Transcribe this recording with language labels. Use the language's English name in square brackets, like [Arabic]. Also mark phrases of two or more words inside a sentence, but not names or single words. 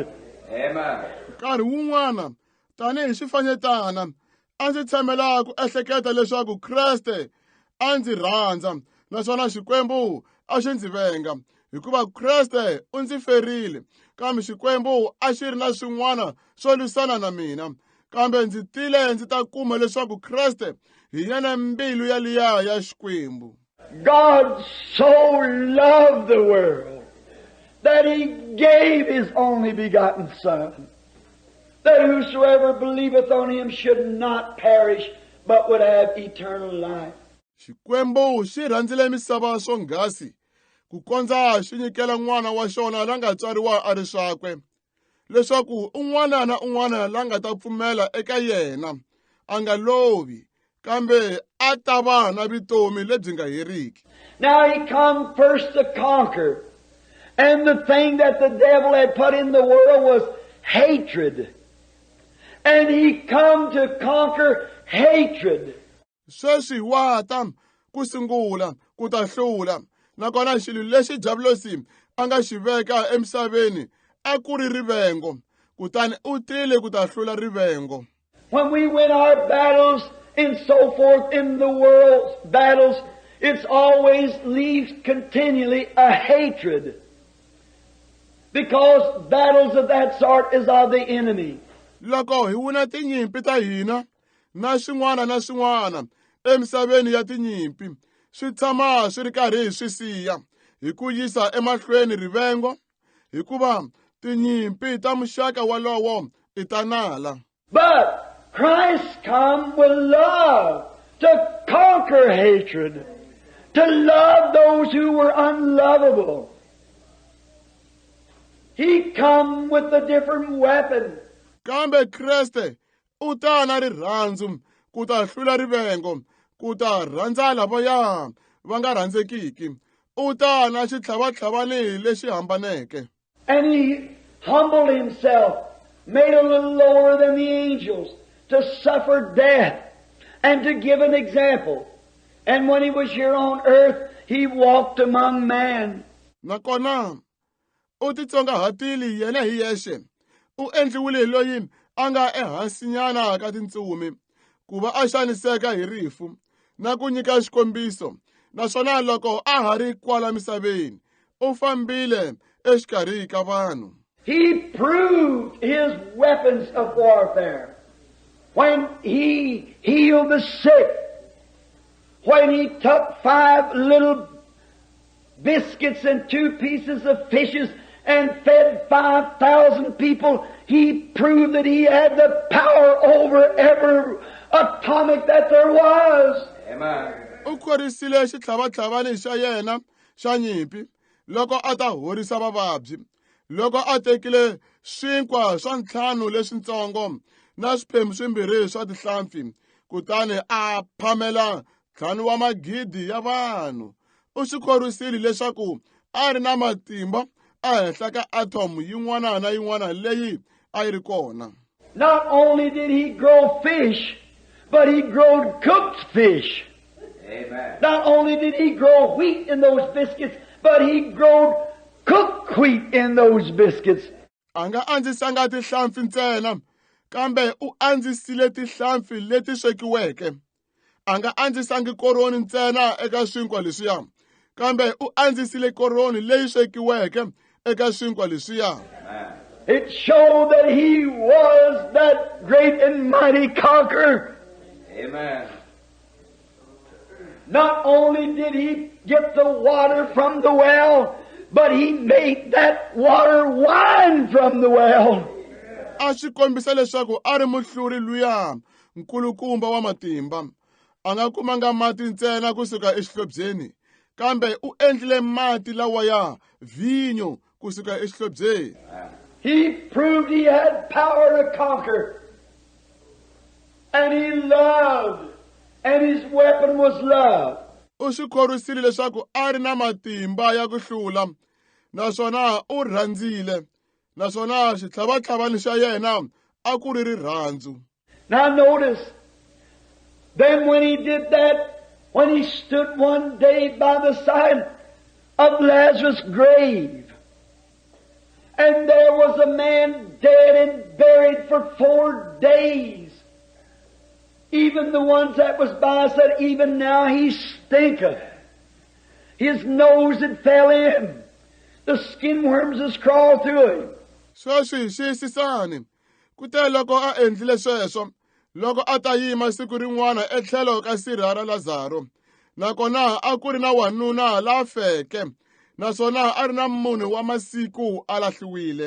[English] Amen. [Tsonga] Nkarhi wun'wana, tanihi xifanyetana, a ndzi tshamela ku ehleketa leswaku Kreste a ndzi rhandza, naswona Xikwembu a xi ndzi venga, hikuva Kreste u ndzi ferile, kambe Xikwembu a xi ri na swin'wana swo lwisana na mina. Kambe ndzi tile ndzi ta kuma leswaku Kreste hi yena mbilu yaliya ya Xikwembu. [English] God so loved the world that He gave His only begotten Son, that whosoever believeth on Him should not perish, but would have eternal life. [Tsonga] Xikwembu xi rhandzile misava swonghasi, ku kondza xi nyikela n'wana wa xona la nga tswariwa a ri swakwe, leswaku un'wana na un'wana la nga ta pfumela eka yena a nga lovi, kambe a ta va na vutomi lebyi nga heriki. [English] Now He come first to conquer, and the thing that the devil had put in the world was hatred. And He come to conquer hatred. [Tsonga] Sweswi wa ta ku sungula ku ta hlula, nakona xilo lexi Diablosi a nga xi veka emisaveni a ku ri rivengo, kutani u tile ku ta hlula rivengo. [English] When we win our battles and so forth in the world's battles, it's always leaves continually a hatred. Because battles of that sort is of the enemy. [Tsonga] Loko hi wina tinyimpi ta hina na swin'wana emisaveni ya tinyimpi, swi tshama swi ri karhi hi swi siya hi ku yisa emahlweni rivengo, hikuva tinyimpi ta muxaka walowo I ta nala. [English] But Christ come with love to conquer hatred, to love those who were unlovable. He come with a different weapon. [Tsonga] Kambe Kreste u ta na rirhandzu ku ta hlula rivengo, ku ta rhandza lavaya va nga rhandzekiki, u ta na xitlhavatlhavani lexi hambaneke. [English] And He humbled Himself, made a little lower than the angels, to suffer death and to give an example. And when He was here on earth, He walked among man. [Tsonga] Nakona u titsonga hatili yena hi yexe, u endliwile loyi a nga ehansinyana ka tintsumi, ku va a xaniseka hi rifu na ku nyika xikombiso, naswona loko a ha ri kwala misaveni u fambile exikarhi ka vanhu. [English] He proved his weapons of warfare when he healed the sick, when he took 5 little biscuits and 2 pieces of fishes and fed 5,000 people. He proved that he had the power over every atomic that there was. Amen. [Tsonga] U khorisile xitlhavatlhavani xa yena xa nyimpi loko a ta horisa vavabyi, loko a tekile swinkwa swa 5 leswintsongo na swiphemu 2 swa tihlampfi, kutani a phamela 5 wa magidi ya vanhu. U swi khorisile leswaku a ri na matimba ehenhla ka atom yin'wana na yin'wana leyi a yi ri kona. [English] Not only did he grow fish, but he grew cooked fish. Amen. Not only did he grow wheat in those biscuits, but he grew cooked wheat in those biscuits. [Tsonga] Anga andzisanga tihlampfi ntsena, kambe u andzisile tihlampfi leti swekiweke. Anga andzisangi koroni ntsena eka swinkwa leswiya, kambe u andzisile koroni leyi swekiweke eka swinkwa leswiya. [English] It showed that he was that great and mighty conqueror. Amen. Not only did he get the water from the well, but he made that water wine from the well. [Tsonga] A swi kombisa leswaku a ri Muhluri luya nkulukumba wa matimba. A nga kumanga mati ntsena kusuka exihlobyeni, kambe u endlile mati lawaya vinyo kusuka exihlobyeni. [English] He proved he had power to conquer. And he loved. And his weapon was love. [Tsonga] U swi khorisile leswaku a ri na matimba ya ku hlula, naswona u rhandzile, naswona xitlhavatlhavani xa yena a ku ri rirhandzu. [English] Now notice, then when he did that, when he stood one day by the side of Lazarus' grave, and there was a man dead and buried for 4 days. Even the ones that was by said, even now he stinketh. His nose had fell in. The skin worms has crawled through him. [Tsonga] Sweswi xiyisisani, kute loko a endlile sweswo, loko a ta yima siku rin'wana etlhelo ka sirha ra Lazaro, nakona a ku ri na wanuna la feke, naswona a ri na munhu wa masiku a lahliwile.